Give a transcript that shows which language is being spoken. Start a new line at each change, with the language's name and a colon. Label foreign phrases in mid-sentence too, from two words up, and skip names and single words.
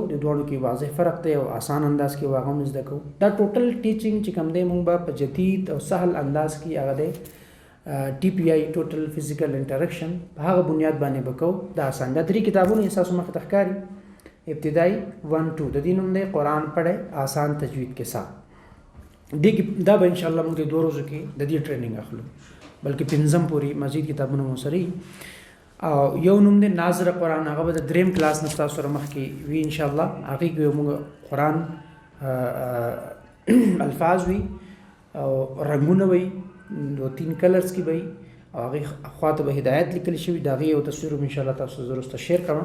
Pashto: د دواړو کې واضح فرق دی او آسان انداز کې هغه هم زده کوو. دا ټوټل ټیچینګ چې کوم دی مونږ به په جدید او سهل انداز کې هغه دی TPI ټوټل فزیکل انټریکشن په هغه بنیاد باندې به کوو. دا آسان دا 3 کتابونه اساسو مخې ته ښکاري. ابتدائی 1-2 د دې نوم دی قرآن پڑھے آسان تجوید کے ساتھ. دا به انشاءالله موږ د 2 ورځو کې د دې ټریننګ اخلو، بلکې 5م پورې مزید کتابونه مو سره او یو نوم دی ناظر قرآن، هغه به د 3م کلاس نه تاسو سره مخکې وي انشاءالله. هغې کې موږ قرآن الفاظ وي او رنګونه وي، 2-3 کلرز کې وي او هغې خواته به هدایت لیکل شوي، د هغې یو تصویر به انشاءالله تاسو زه وروسته شیر کړم.